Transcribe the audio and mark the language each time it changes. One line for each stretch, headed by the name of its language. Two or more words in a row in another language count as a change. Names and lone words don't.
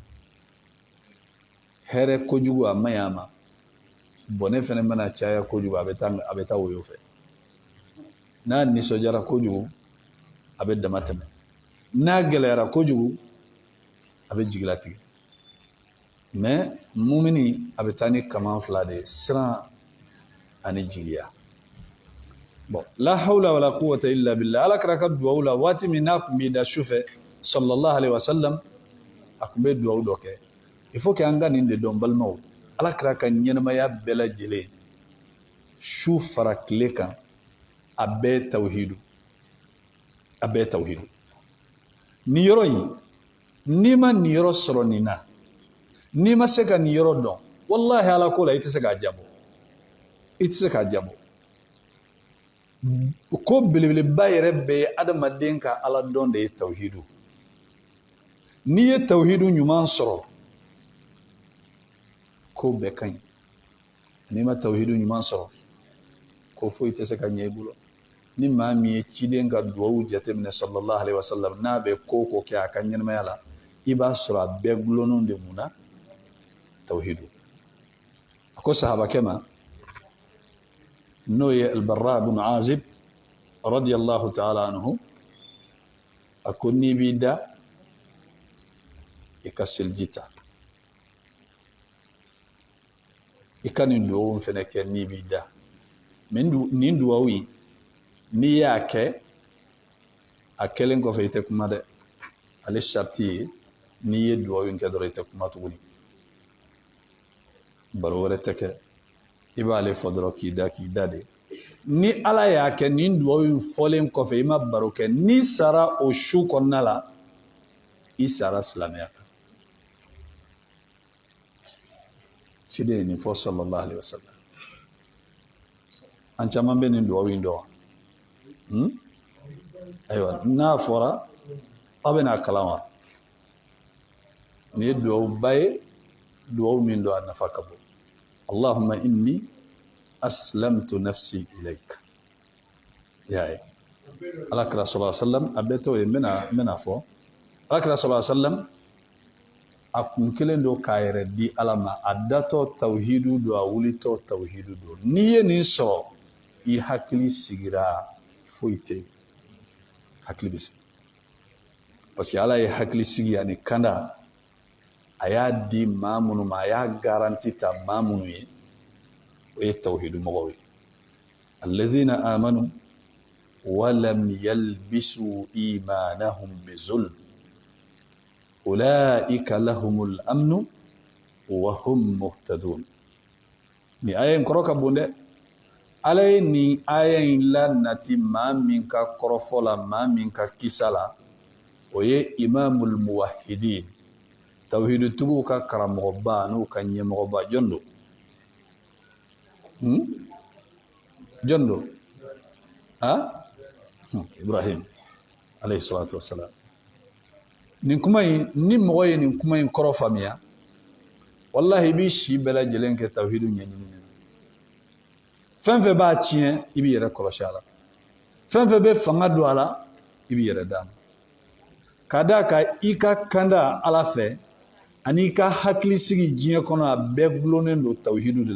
Bambara: hɛrɛ kojugu a maɲi a ma bɔnɛ fɛnɛ mana caya kojugu a bɛ taa woyo fɛ n'a nisɔndiyara kojugu a bɛ dama tɛmɛ n'a gɛlɛyara kojugu a bɛ jigilatigɛ mais mumini a bɛ taa ni kaman fila de siran ani jigiya bon
Arabic: لا حول ولا قوة إلا بالله
Bambara: ala kɛra ka duwawu la waati min n'a kun b'i da sufɛ
Arabic: صلى الله عليه وسلم
Bambara: a kun bɛ duwawu dɔ kɛ
French: il faut que
Bambara: an ka nin de dɔn balimaw ala kɛra ka ɲɛnamaya bɛɛ lajɛlen su fara tile kan a bɛɛ tawhidu a bɛɛ tawhidu nin yɔrɔ in n'i ma nin yɔrɔ sɔrɔ nin na n'i ma se ka nin yɔrɔ dɔn wallahi ala ko la i tɛ se k'a jabɔ i tɛ se k'a jabɔ ko belebeleba yɛrɛ bɛɛ ye adamaden ka ala dɔn de ye tawhidu n'i ye tawhidu ɲuman sɔrɔ ko bɛɛ ka ɲi n'i ma tawhidu ɲuman sɔrɔ ko foyi tɛ se ka ɲɛ i bolo ni maa min ye ciden ka duwawu jateminɛ
Arabic: صلى الله عليه وسلم
Bambara: n'a bɛ ko ko kɛ a ka ɲɛnamaya la i b'a sɔrɔ a bɛɛ gulonnen de mun na tawhidu a ko sahabakɛ ma n'o ye albarra bin azib
Arabic: رضي الله تعالى عنه
Bambara: a ko n'i b'i da i ka seliji ta i ka nin duwawu fɛnɛ kɛ n'i b'i da nin duwawu yi n'i y'a kɛ a kɛlen kɔfɛ i tɛ kuma dɛ ale sharti ye n'i ye duwawu in kɛ dɔrɔn i tɛ kuma tuguni baro wɛrɛ tɛ kɛ i b'ale fɔ dɔrɔn k'i da de ni ala y'a kɛ nin duwawu in fɔlen kɔfɛ i ma baro kɛ n'i sara o su kɔnɔna la i sara silamɛya kan ciden ye nin fɔ
Arabic: صلى الله عليه وسلم
Bambara: an caman bɛ nin duwawu in dɔn ayiwa n'a fɔra aw bɛna kalan wa nin ye duwawuba ye duwawu min don a nafa ka bon
Arabic: اللهم إني أسلمت نفسي إليك
Bambara: y'a ye alakira
Arabic: صلى الله عليه وسلم
Bambara: a bɛɛ t'o ye n bɛna fɔ alakira
Arabic: صلى الله عليه وسلم
Bambara: a kun kelen don k'a yɛrɛ di ala ma a datɔ tawhidu don a wulitɔ tawhidu don n'i ye nin sɔrɔ i hakili sigira foyi tɛ yen hakili bɛ sigi
French: parce que
Bambara: ala ye hakili sigi ani kanda a y'a di maa minnu ma a y'a garanti ta maa minnu ye o ye tawhidu mɔgɔw ye
Arabic: الذين آمنوا ولم يلبسوا إيمانهم بظلم أولئك لهم الأمن وهم مهتدون
Bambara: ni aya in kɔrɔ ka bon dɛ ala ye nin aya in la nati maa min ka kɔrɔfɔ la maa min ka kisa la o ye
Arabic: إمام الموحدين
Bambara: tawhidu tugu ka karamɔgɔba n'u ka ɲɛmɔgɔba jɔn don jɔn don Ibrahim
Arabic: عليه الصلاة والسلام
Bambara: nin kuma in ni mɔgɔ ye nin kuma in kɔrɔ faamuya wallahi i b'i si bɛɛ lajɛlen kɛ tawhidu ɲɛɲini fɛn fɛn b'a tiɲɛ i b'i yɛrɛ kɔlɔsi a la fɛn fɛn bɛ fanga don a la i b'i yɛrɛ d'a ma ka d'a kan i ka kanda ala fɛ ani i ka hakili sigi diɲɛ kɔnɔ a bɛɛ gulonnen don tawhidu de